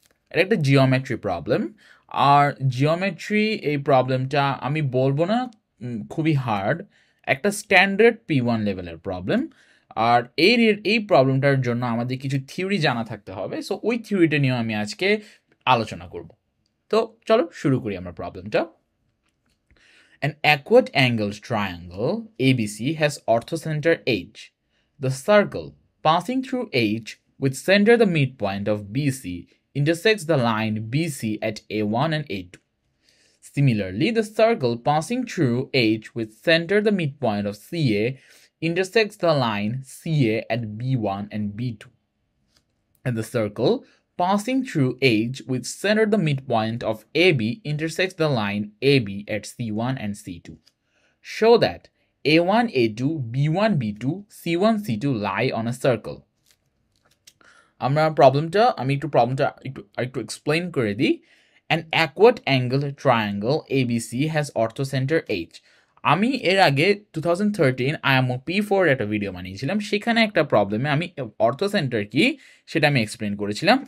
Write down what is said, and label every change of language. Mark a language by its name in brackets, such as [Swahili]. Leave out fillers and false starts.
[Bangla] এটা একটা geometry problem. আর geometry এই প্রবলেমটা আমি বলবো না খুবই হার্ড, একটা স্ট্যান্ডার্ড P1 লেভেলের প্রবলেম। আর এই প্রবলেমটার জন্য আমাদের কিছু থিওরি জানা থাকতে হবে, সো ওই থিওরিটা নিয়েও আমি আজকে আলোচনা করব। তো চলো শুরু করি আমরা প্রবলেমটা। [English] An acute angled triangle ABC has orthocenter H. The circle passing through H with center the midpoint of BC intersects the line BC at A1 and A2. Similarly, the circle passing through H with center the midpoint of CA intersects the line CA at B1 and B2. And the circle passing through H with center the midpoint of AB intersects the line AB at C1 and C2. Show that A1, A2, B1, B2, C1, C2 lie on a circle. [Bangla] আমি প্রবলেমটা একটু explain করে দিই। [English] An acute angled triangle ABC has orthocenter H. [Bangla] আমি এর আগে 2013 IMO P4 একটা video বানিয়েছিলাম, সেখানে একটা প্রবলেমে আমি অর্থোসেন্টার কি সেটা আমি এক্সপ্লেন করেছিলাম।